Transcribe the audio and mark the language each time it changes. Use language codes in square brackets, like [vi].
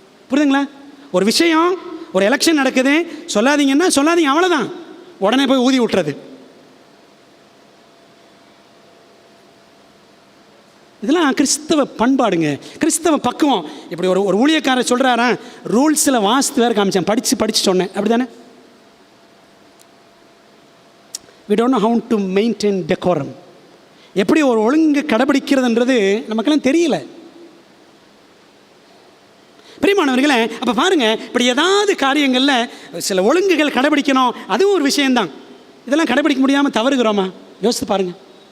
[ta] புரியுதுங்களா? ஒரு விஷயம், ஒரு எலெக்ஷன் நடக்குது, சொல்லாதீங்கன்னா சொல்லாதீங்க, அவ்வளோதான். உடனே போய் ஊதி விட்டுறது. இதெல்லாம் கிறிஸ்தவ பண்பாடுங்க, கிறிஸ்தவ பக்குவம். இப்படி ஒரு ஊழியக்காரர் சொல்கிறாரா, ரூல்ஸில் வாஸ்து வேறு காமிச்சேன், படித்து சொன்னேன், அப்படி தானே? [en] we don't know how to maintain decorum. [ta] எப்படி ஒரு ஒழுங்கு கடைபிடிக்கிறதுன்றது நமக்கெல்லாம் தெரியல. பிரியமானவர்களே, அப்போ பாருங்கள், இப்படி ஏதாவது காரியங்களில் சில ஒழுங்குகள் கடைபிடிக்கணும், அதுவும் ஒரு விஷயந்தான். இதெல்லாம் கடைபிடிக்க முடியாமல் தவறுகிறோமா? யோசித்து பாருங்கள்.